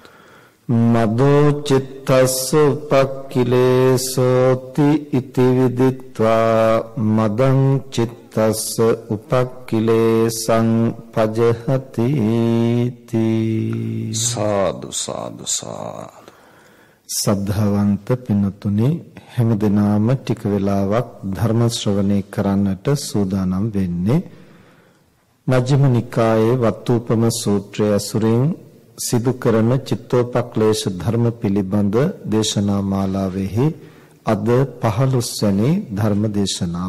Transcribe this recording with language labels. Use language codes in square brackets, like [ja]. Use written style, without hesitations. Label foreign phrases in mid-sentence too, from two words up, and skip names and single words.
[pi] මදෝ චිත්තස්ස උපක්ඛිලේසෝති ඉති විදිත්වා මදං චිත්තස්ස උපක්ඛිලේසං පජහති තී. සාදු සාදු සාදු. [si] සද්ධාවන්ත පින්තුනි, හැමදෙනාම ටික වෙලාවක් ධර්ම ශ්‍රවණය කරන්නට සූදානම් වෙන්නේ මජ්ක්‍ධිම නිකායේ වත්තුපම සූත්‍රය ඇසුරින් සිදු කරන චිත්තෝපක්ලේශ ධර්ම පිළිබඳ දේශනා මාලාවෙහි අද 15 වෙනි ධර්ම දේශනාව.